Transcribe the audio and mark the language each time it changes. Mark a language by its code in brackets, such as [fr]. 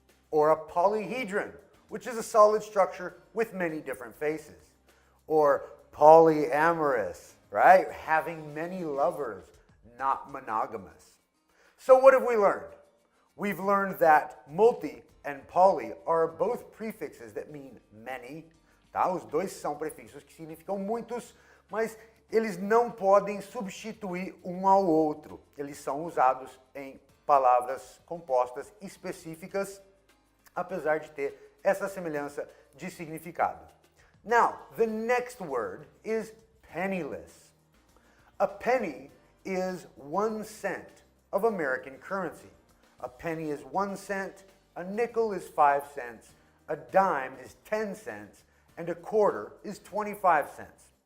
[en] Or a polyhedron, which is a solid structure with many different faces. Or polyamorous, right? Having many lovers, not monogamous. So what have we learned? We've learned that multi and poly are both prefixes that mean many. [pt] Tá? Os dois são prefixos que significam muitos, mas eles não podem substituir um ao outro. Eles são usados em palavras compostas específicas, apesar de ter essa semelhança de significado. [en] Now, the next word is penniless. A penny is 1 cent of American currency. A penny is 1 cent, a nickel is 5 cents, a dime is 10 cents, and a quarter is 25 cents.